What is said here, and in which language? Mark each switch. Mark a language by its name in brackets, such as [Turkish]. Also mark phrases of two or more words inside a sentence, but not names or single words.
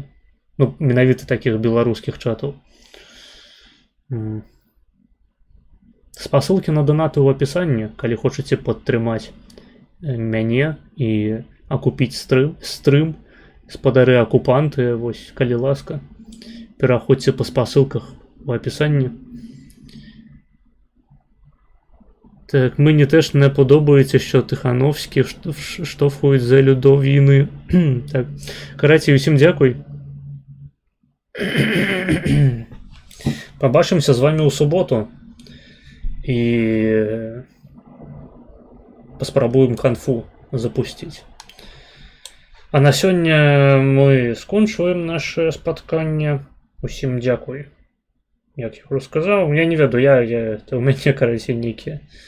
[Belarusian] Ну, менавіта такіх беларускіх чатаў. Спасылкі на донаты ў апісанні, калі хочаце падтрымаць мяне і акупіць стрым, спадары акупанты, вось, калі ласка, пераходзьце па спасылках у апісанні. [Ukrainian] Так, мені теж не подобається, що Тихановський штовхують за людовіни. Так, караці, усім дякую. Побачимося з вами у суботу. [Belarusian] І паспрабуем канфу запустить. А на сёння мы скончваем наше спатканне. Усім дзякуй. Як я ўжо сказаў, я не веду, у мяне, карацей, нейкія.